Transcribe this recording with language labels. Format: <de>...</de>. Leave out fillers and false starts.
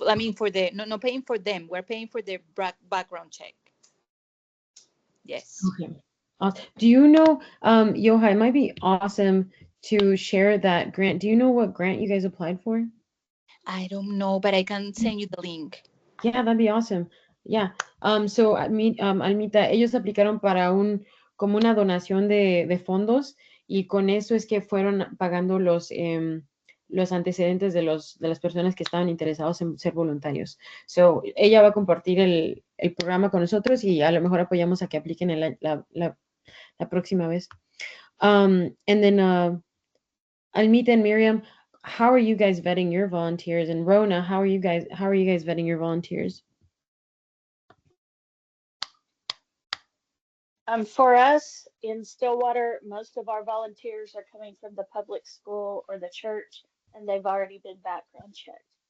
<en>I mean, not paying for them. We're paying for their background check. Yes. Okay. Do you know, Yoha, it might be awesome to share that grant. Do you know what grant you guys applied for? I don't know, but I can send you the link. Yeah, that'd be awesome. Yeah.</en> <es>So, Almita, ellos aplicaron para como una donación de fondos y con eso es que fueron pagando los antecedentes de las personas que estaban interesados en ser voluntarios. So, ella va a compartir el programa con nosotros y a lo mejor apoyamos a que apliquen la próxima vez.</es> <en>And then, Almita and Miriam, how are you guys vetting your volunteers? And Rona, how are you guys vetting your volunteers? For us in Stillwater, most of our volunteers are coming from the public school or the church, and they've already been background checked.</en>